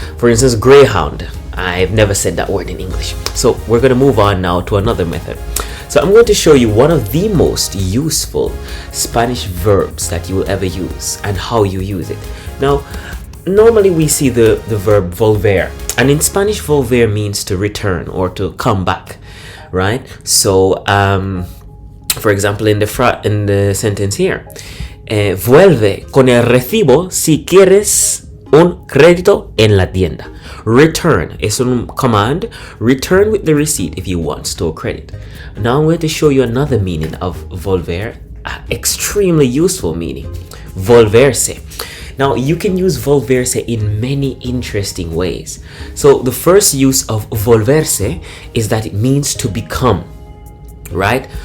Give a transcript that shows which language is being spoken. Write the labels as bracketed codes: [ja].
[en] For instance, greyhound. I've never said that word in English. So we're going to move on now to another method. So I'm going to show you one of the most useful Spanish verbs that you will ever use and how you use it. Now, normally we see the verb volver, and in Spanish volver means to return or to come back, right? So for example, in the sentence here, [es] vuelve con el recibo si quieres un crédito en la tienda. [en] Return is a command. Return with the receipt if you want store credit. Now I'm going to show you another meaning of volver, extremely useful meaning, volverse. Now, you can use volverse in many interesting ways. So the first use of volverse is that it means to become, right?